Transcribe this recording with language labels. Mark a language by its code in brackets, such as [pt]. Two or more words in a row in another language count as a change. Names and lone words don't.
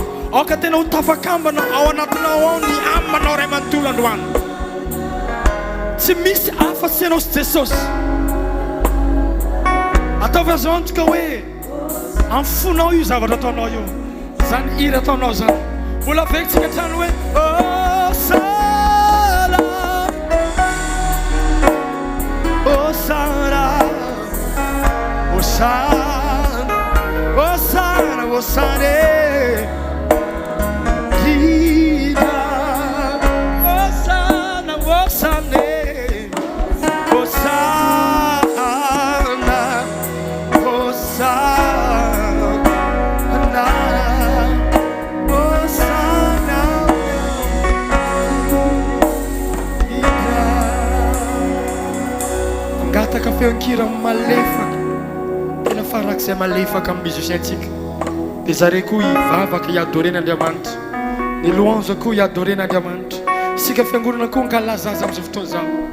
[mg] Aoka tena ho tafakambana ao anatinao ao ny amanao ray manontolo androany. Tsy misy afa-tsy ianao sy Jesosy. Ataovy azo antoka hoe amin'ny fonao io zavatra ataonao io. Zany hira ataonao zany. Mbola vekitsika trano hoe Hosana, Hosana, Hosana, Hosana, Hosana, Gida, Hosana, Hosana, Hosana, Hosana, Hosana, Gida. Angataka feon-kira malefaka farak'izay malefaka amin'ny musicien-tsika. Dia zareo koa hivavaka hiadoren'Andriamanitra. Ny louange koa hiadoren'Andriamanitra. Sika fiangonana koa nkalaza azy amin'izao fotoana izao.